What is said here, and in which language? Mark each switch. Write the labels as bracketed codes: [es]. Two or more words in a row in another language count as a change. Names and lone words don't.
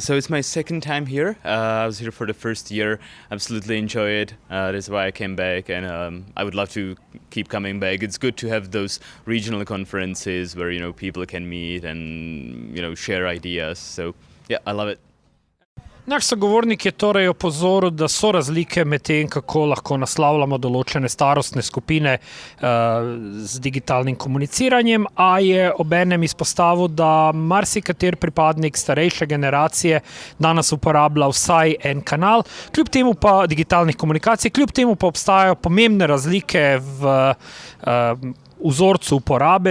[en] So it's my second time here. I was here for the first year. Absolutely enjoy it. That's why I came back, and I would love to keep coming back. It's good to have those regional conferences where people can meet and share ideas. So yeah, I love it. [sl] Naš sogovornik je torej opozoril, da so razlike med tem, kako lahko naslavljamo določene starostne skupine z digitalnim komuniciranjem, a je obenem izpostavil, da marsikater pripadnik starejše generacije danes uporablja vsaj en kanal, kljub temu pa digitalnih komunikacij, kljub temu pa obstajajo pomembne razlike v vzorcu uporabe.